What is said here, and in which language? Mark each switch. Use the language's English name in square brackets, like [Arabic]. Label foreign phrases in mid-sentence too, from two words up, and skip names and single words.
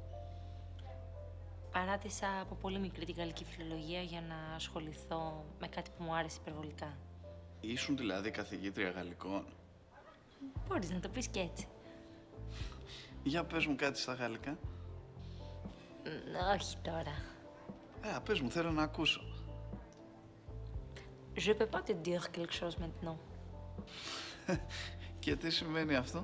[Greek] Παράτησα από πολύ μικρή την γαλλική φιλολογία για να ασχοληθώ με κάτι που μου άρεσε υπερβολικά. Ήσουν δηλαδή καθηγήτρια γαλλικών? Μπορείς να το πεις και έτσι. Για πες μου κάτι στα γαλλικά. Όχι τώρα. Πες μου, θέλω να ακούσω. [French] Je peux pas te dire quelque chose maintenant. [Greek] Και τι σημαίνει αυτό?